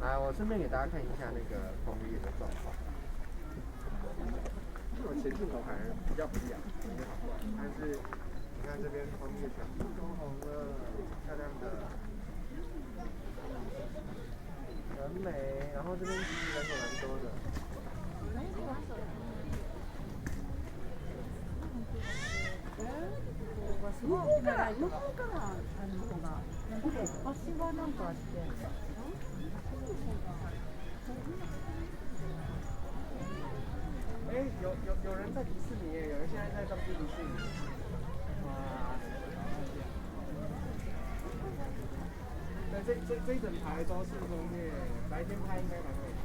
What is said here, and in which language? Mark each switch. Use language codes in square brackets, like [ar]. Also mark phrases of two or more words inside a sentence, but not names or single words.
[zh] 来，我顺便给大家看一下那个枫叶的状况。我前镜头反而比较不亮，但是你看这边枫叶全部都红了，漂亮的，很美。然后这边其实人也蛮多的。 [ja] すごい大きな向こうからのが橋がなんかあって。 [zh] 哎，有人在迪士尼耶，有人现在在东京迪士尼。哇！对，这一整排都是枫叶，白天拍应该蛮美的。